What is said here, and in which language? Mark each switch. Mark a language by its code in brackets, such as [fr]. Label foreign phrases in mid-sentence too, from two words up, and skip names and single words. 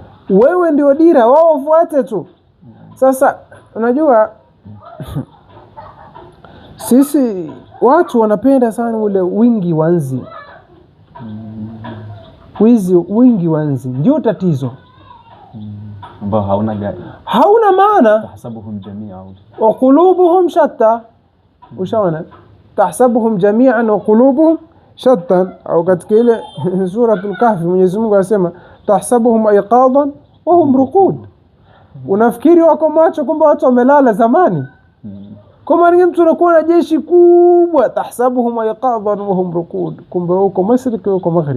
[sw] Wewe ndio dira, wao wafuate tu. Sasa unajua sisi watu wanapenda sana ule wingi wa nzi. Wingi wa nzi ndio tatizo. ambao hauna maana. [ar] تحسبهم جميعا وقلوبهم شتى. [sw] Ushaona, [ar] تحسبهم جميعا وقلوبهم شتى. [sw] Au katika ile suratul Kahfi Mwenyezi Mungu anasema [ar] تحسبهم أيقاظا وهم رقود. [sw] Unafikiri wako macho, kumbe watu wamelala zamani. Kama ni mtu anakuwa na jeshi kubwa, [ar] تحسبهم أيقاظا وهم رقود, [sw] kumbe uko mashariki uko magharibi.